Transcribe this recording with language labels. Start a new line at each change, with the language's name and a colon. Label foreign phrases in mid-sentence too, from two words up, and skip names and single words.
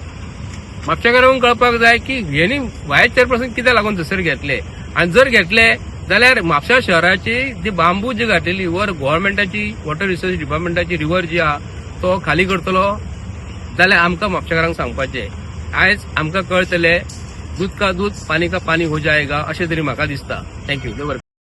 Konkani: म्हापशेकारांक कळपाक जाय की हेणी
English: vice chairperson
Konkani: कित्याक लागून थंयसर घेतले. आणि जर घेतले जाल्यार म्हापसा शहराची जी बांबू जी घातलेली रिव्हर गव्हर्नमेंटाची
English: water resources department
Konkani: रिव्हर जी आहा तो खाली करतलो जाल्यार आमकां म्हापशेकारांक सांगपाचें. आयज आमकां कळटले
Hindi: दूध का दूध पानी का पानी हो जाएगा
Konkani: अशें तरी म्हाका दिसता. थँक्यू.